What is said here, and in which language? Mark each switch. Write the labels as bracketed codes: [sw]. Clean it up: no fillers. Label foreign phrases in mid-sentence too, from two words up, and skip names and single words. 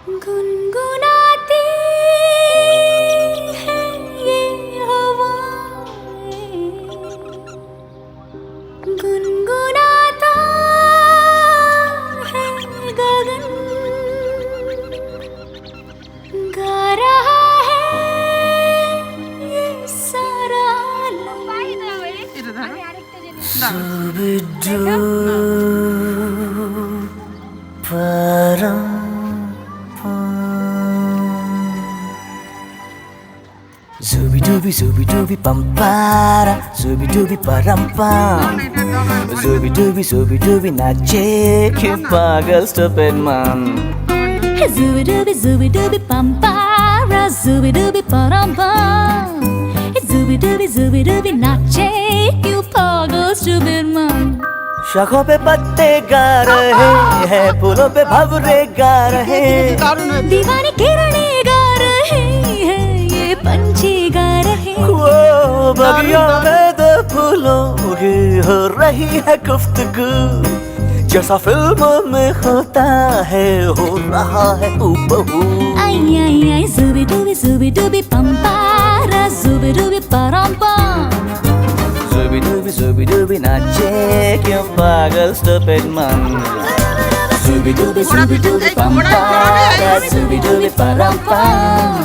[hi] गुनगुनाती है ये हवाएं, गुनगुनाता है गगन, गा रहा है ये सारा Zubi dubi zubi dubi pampara, zubi dubi parampam. Zubi dubi नाचे के पागल [en] stupid man. Zubi dubi pampara, zubi dubi parampam. [hi] Zubi dubi नाचे क्यों पागल [en] stupid man. [hi] शाखों पे पत्ते गा रहे हैं, फूलों पे भंवरे गा रहे हैं, दीवानी किरणें गा रहे हैं, ये पंछी गा रहे हैं। वो बगिया में दो फूलों की हो रही है गुफ्तगू, जैसा फिल्मों में होता है हो रहा है हूबहू। आई आई आई zubi dubi pampara, zubi dubi parampam. Zubi dubi नाचे क्यों पागल [en] stupid man. Zubi dubi pampara, zubi dubi parampam.